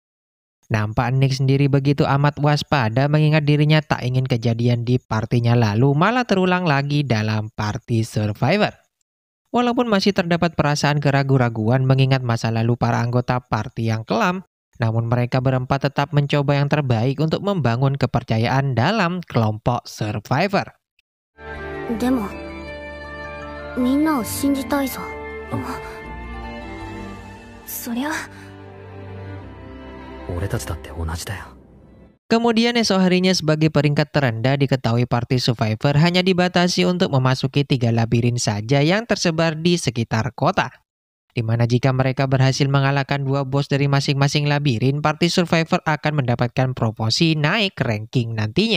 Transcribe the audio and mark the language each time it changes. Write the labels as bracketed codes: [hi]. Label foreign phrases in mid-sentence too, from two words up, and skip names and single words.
[id] Nampak Nick sendiri begitu amat waspada mengingat dirinya tak ingin kejadian di partinya lalu malah terulang lagi dalam party Survivor. Walaupun masih terdapat perasaan keraguan-raguan mengingat masa lalu para anggota party yang kelam, namun mereka berempat tetap mencoba yang terbaik untuk membangun kepercayaan dalam kelompok Survivor. [ja] でもみんなを信じたいぞ。そりゃ俺たちだって同じだよ。 [id] Kemudian esok harinya sebagai peringkat terendah diketahui party Survivor hanya dibatasi untuk memasuki 3 labirin saja yang tersebar di sekitar kota. Dimana jika mereka berhasil mengalahkan 2 bos dari masing-masing labirin, party Survivor akan mendapatkan promosi naik ranking nantinya.